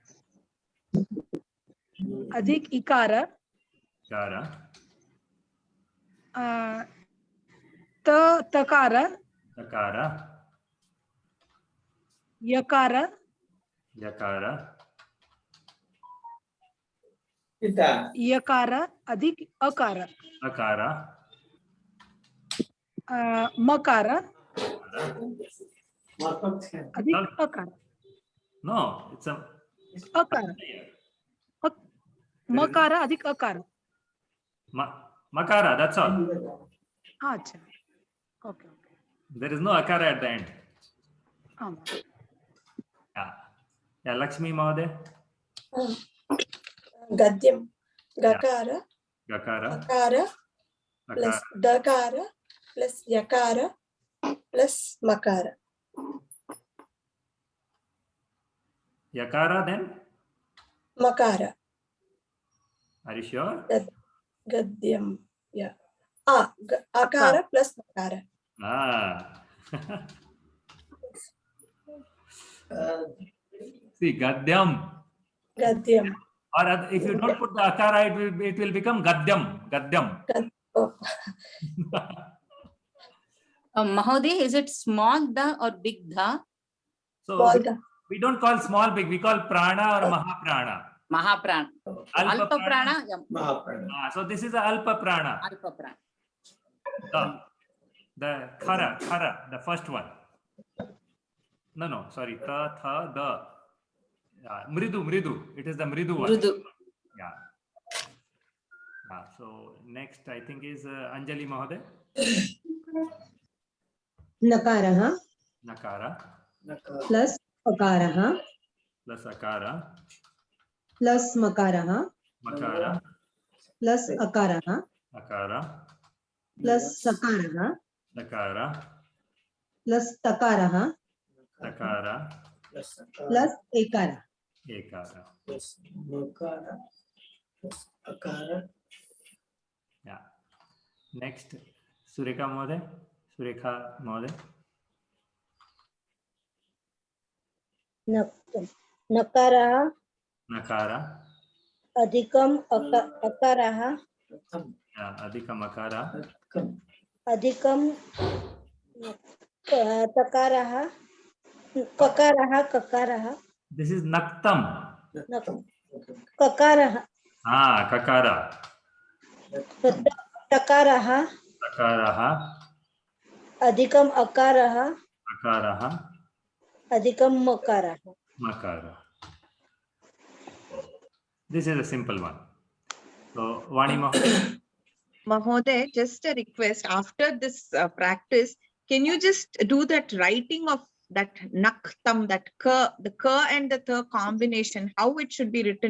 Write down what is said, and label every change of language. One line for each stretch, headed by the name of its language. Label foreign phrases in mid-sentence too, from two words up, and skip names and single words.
Sanskrit: Adhik Ikara, Kara. Takara, Takara. Yakara, Yakara. Yakara, Adhik Akara, Akara. Makara, Adhik Akara.
English: No, it's a
Sanskrit: Akara. Makara, Adhik Akara. Makara,
English: that's all. Acha. Okay. There is no Akara at the end. Um. Yeah, Lakshmi Mahoday.
Sanskrit: Gadyam. Gakara. Gakara. Akara. Plus Dakara. Plus Yakara. Plus Makara. Yakara then? Makara.
English: Are you sure?
Sanskrit: Gadyam. Yeah. Akara plus Makara.
English: See, Gadyam.
Sanskrit: Gadyam.
English: Or if you don't put the Akara, it will become Gadyam.
Sanskrit: Gadyam.
English: Mahodaya, is it small da or big da? So we don't call small big, we call prana or mahaprana.
Sanskrit: Mahaprana. Alpa prana.
English: So this is a
Sanskrit: alpa prana. Alpa prana.
English: The khara, the first one. No, sorry. The. Mridu. It is the mridu one. Yeah. So next, I think is Anjali Mahoday.
Sanskrit: Nakara. Plus Akara. Plus akara. Plus Makara. Plus Akara. Plus Sakara. Plus Takara. Plus Ekara. Plus Makara. Plus Akara.
English: Yeah. Next, Sureka Mahoday.
Sanskrit: Nakara. Adhikam Akara. Adhikam akara. Adhikam Takara. Kakara.
English: This is naktam.
Sanskrit: Kakara. Kakara. Takara. Adhikam Akara. Adhikam Makara.
English: This is a simple one. So, Vani Mahoday. Mahoday, just a request. After this practice, can you just do that writing of that naktam, that the ka and the tha combination, how it should be written?